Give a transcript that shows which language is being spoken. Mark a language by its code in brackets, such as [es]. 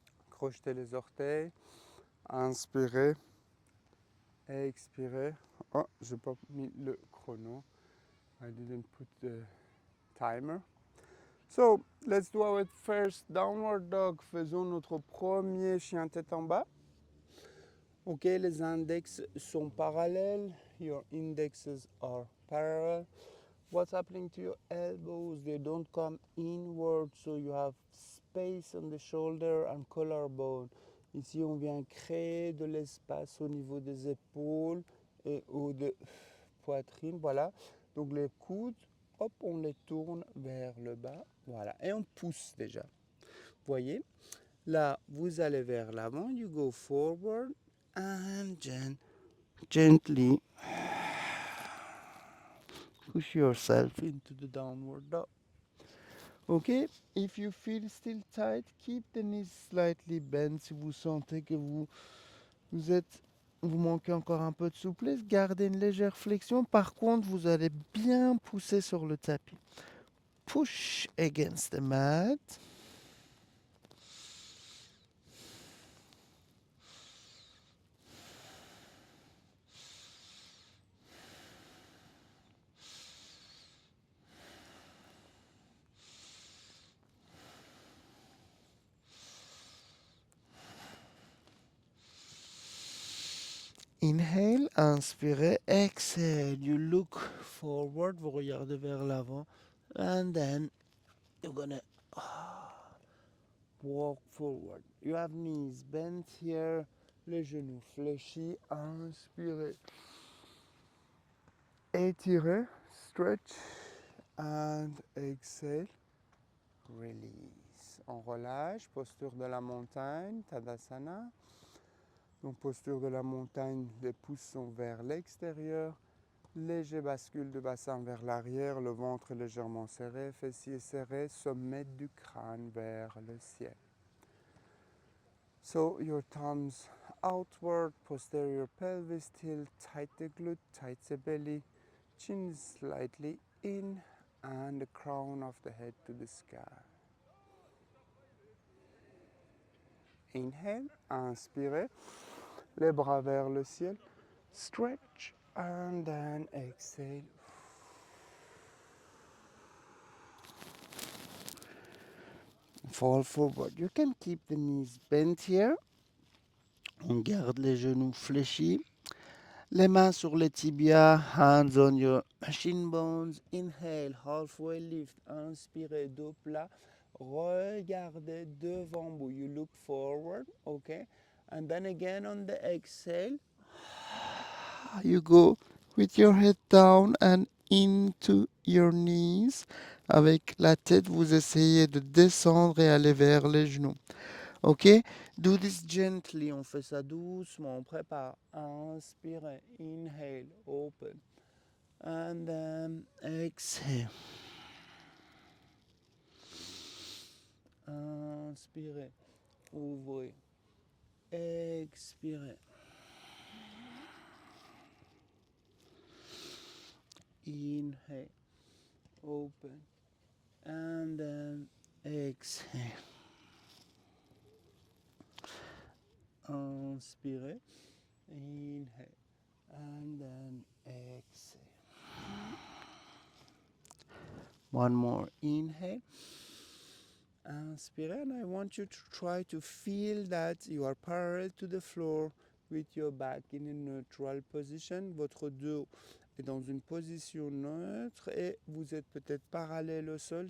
[fr] Crochetez les orteils. Inspirez. Expirez. Oh, j'ai pas mis le chrono. [en] I didn't put the timer. So, let's do our first downward dog. [fr] Faisons notre premier chien tête en bas. Ok, les index sont parallèles. [en] Your indexes are parallel. What's happening to your elbows? They don't come inward, so you have space on the shoulder and collarbone. [fr] Ici, on vient créer de l'espace au niveau des épaules et au de poitrine. Voilà. Donc les coudes, hop, on les tourne vers le bas. Voilà. Et on pousse déjà. Voyez. Là, vous allez vers l'avant. [en] You go forward and gently push yourself into the downward dog. Ok? If you feel still tight, keep the knees slightly bent. [fr] Si vous sentez que vous manquez encore un peu de souplesse, gardez une légère flexion. Par contre, vous allez bien pousser sur le tapis. [en] Push against the mat. Inhale, [fr] inspirez, [en] exhale. You look forward, [fr] vous regardez vers l'avant. [en] And then you're gonna walk forward. You have knees bent here, [fr] les genoux fléchis. Inspirez. Étirez, [en] stretch. And exhale. Release. [fr] On relâche, posture de la montagne, Tadasana. Donc posture de la montagne, les pouces sont vers l'extérieur. Léger bascule de bassin vers l'arrière, le ventre légèrement serré, fessiers serrés, sommet du crâne vers le ciel. [en] So your thumbs outward, posterior pelvis tilt, tight the glute, tight the belly, chin slightly in and the crown of the head to the sky. Inhale, [fr] inspirez, les bras vers le ciel, [en] stretch and then exhale. Fall forward. You can keep the knees bent here. [fr] On garde les genoux fléchis. Les mains sur les tibias, [en] hands on your shin bones. Inhale, halfway lift. [fr] Inspirez, dos plat. Regardez devant vous. [en] You look forward, okay? And then again on the exhale, you go with your head down and into your knees. [fr] Avec la tête, vous essayez de descendre et aller vers les genoux. Ok? [en] Do this gently. [fr] On fait ça doucement. On prépare. Inspirez. [en] Inhale. Open. And then exhale. [fr] Inspirez. Ouvrez. Expirez. [en] Inhale. Open. And then exhale. [fr] Inspirez. [en] Inhale. And then exhale. One more inhale. [fr] Inspirez, [en] and I want you to try to feel that you are parallel to the floor with your back in a neutral position. [fr] Votre dos est dans une position neutre et vous êtes peut-être parallèle au sol.